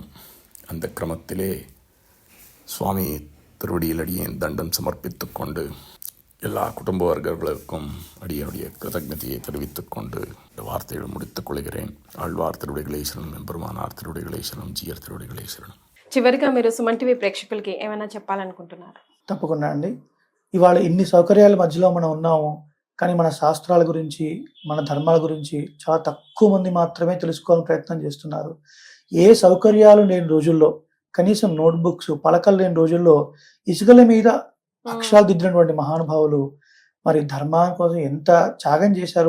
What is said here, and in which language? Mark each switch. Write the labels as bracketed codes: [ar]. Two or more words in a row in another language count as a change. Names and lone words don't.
[ta] அந்த கிரமத்திலே சுவாமி திருவடியில் அடியேன் தண்டம் சமர்ப்பித்து கொண்டு எல்லா குடும்ப வர்க்கங்களுக்கும் அடியனுடைய கிருதஜ்ஞதையை தெரிவித்துக் கொண்டு இந்த வார்த்தைகளை முடித்துக் கொள்கிறேன். ஆழ்வார் திருவடிகளேஸ்வரன், எம்பெருமானார் திருவடிகளேஸ்வரன், ஜீயர் திருవడిகளేశ్వరన్. [te] చివరిగా మీరు సుమన్ టీవీ ప్రేక్షకులకి ఏమైనా చెప్పాలనుకుంటున్నారు? తప్పకుండా అండి. ఇవాళ ఇన్ని సౌకర్యాల మధ్యలో మనం ఉన్నాము, కానీ మన శాస్త్రాల గురించి, మన ధర్మాల గురించి చాలా తక్కువ మంది మాత్రమే తెలుసుకోవాలని ప్రయత్నం చేస్తున్నారు. ఏ సౌకర్యాలు లేని రోజుల్లో, కనీసం నోట్బుక్స్, పలకలు లేని రోజుల్లో ఇసుకల మీద అక్షరాలు దిద్దినటువంటి మహానుభావులు మరి ధర్మాల కోసం ఎంత త్యాగం చేశారు.